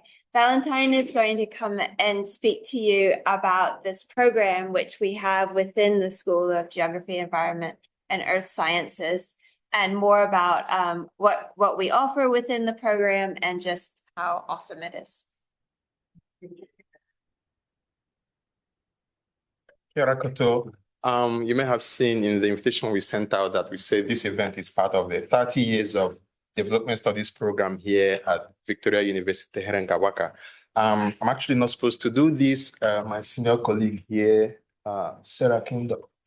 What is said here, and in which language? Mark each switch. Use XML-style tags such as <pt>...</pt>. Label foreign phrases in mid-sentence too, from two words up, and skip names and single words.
<en>Valentine is going to come and speak to you about this program, which we have within the School of Geography, Environment, and Earth Sciences, and more about what we offer within the program and just how awesome it is.</en> <mi>Kia ora koutou.</mi> <en>You may have seen in the invitation we sent out that we say this event is part of the 30 years of development studies program here at Victoria University, Herenga Waka. I'm actually not supposed to do this. My senior colleague here, Sarah Kingdom.</en>